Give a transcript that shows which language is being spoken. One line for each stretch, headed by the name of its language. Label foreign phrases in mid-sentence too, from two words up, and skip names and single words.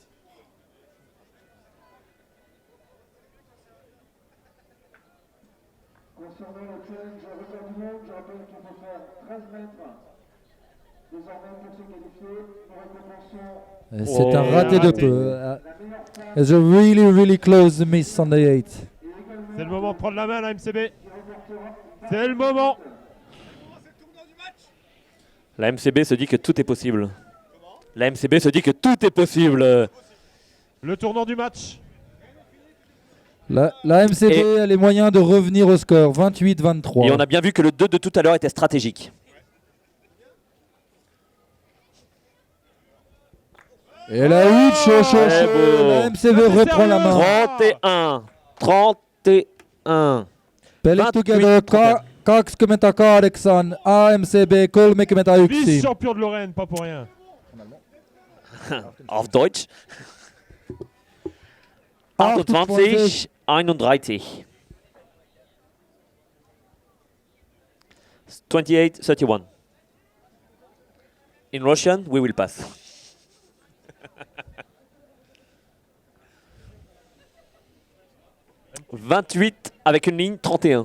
French: Concernant le challenge record du monde, je rappelle qu'il faut faire 13 mètres. Désormais, pour se qualifier, nous récompensons C'est un raté de raté. peu.
English: It's a really, really close miss on the 8.
French: C'est le moment de prendre la main, la MCB. C'est le moment. La MCB se dit que tout est possible. La MCB se dit que tout est possible. Le tournant du match. La MCB a les moyens de revenir au score. 28-23. Et on a bien vu que le 2 de tout à l'heure était stratégique. Et la 8, chaud, chaud, Très chaud. beau. La MCB Ah, t'es reprend la sérieux main. 31.
Finnish: Peli
French: 28,
English: together,
French: 31.
Finnish: 28 AMCB, kolme kymmentä yksi.
French: Vice-champion de Lorraine, pas pour rien. En allemand.
German: Auf Deutsch. 28, 31.
French: 28, 31.
English: In Russian, we will pass. «
French: 28 avec une ligne 31. »